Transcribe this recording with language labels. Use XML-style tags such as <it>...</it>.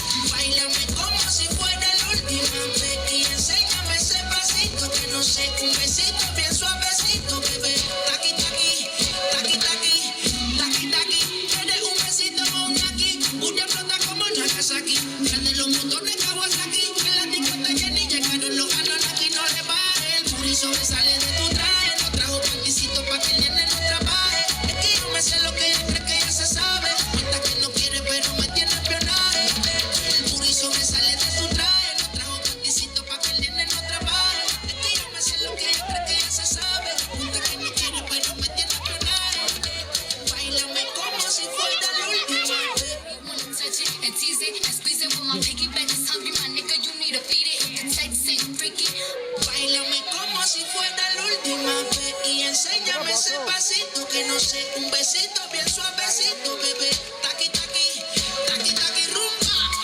<es>Báilame como si fuera la última vez y enséñame ese pasito que no sé, un besito bien suavecito, bebé. Taqui taqui, taqui taqui, taqui taqui. Tienes un besito con aquí, una flota como Nagasaki. Prende los motores Kawasaki, en la discoteca llena y llegaron los Anunnaki. No le baje, el puri sobresale de tu traje. No trajo panticito pa' que el nene no trabaje. Es que yo me sé lo que ella cree que ya se sabe. Cuenta que no quiere pero me tiene espionaje. El puri sobresale de tu traje. No trajo panticito pa' que el nene no trabaje. Es que yo me sé lo que ella cree que ya se sabe. Cuenta que no quiere pero me tiene espionaje. Báilame como si fuera la última vez.</es> <en>wanna touch it and tease it and squeeze it with my piggyback. It's hungry, my nigga, you need to feed it. The text ain't freaky.</en> <es>Báilame como si fuera la última vez y enséñame ese pasito que no sé, un besito bien suavecito, bebé. Taqui taqui, taqui taqui rumba.</es>